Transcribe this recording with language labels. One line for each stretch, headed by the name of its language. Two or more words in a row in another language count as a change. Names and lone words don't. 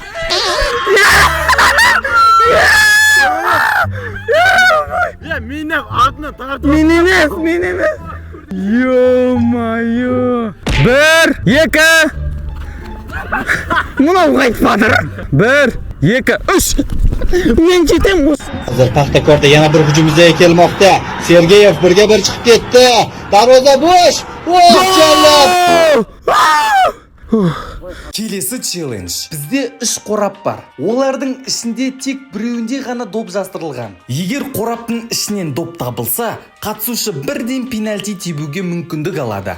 Kazakh: Мен емес. Ё-майо. 1, 2. Мынау қайтпадыр. 1, 2, 3. Мен жетем осы.
Uzbek: Hozir Paxtakorda yana bir hujum yuzaga kelmoqda. Sergeyev birga bir chiqib ketdi. Darvoza bo'sh.
Kazakh: Келесі челлендж. Бізде 3 қорап бар. Олардың ішінде тек біреуінде ғана доп жастырылған. Егер қораптың ішінен доп табылса, қатысушы бірден пенальти тебуге мүмкіндік алады.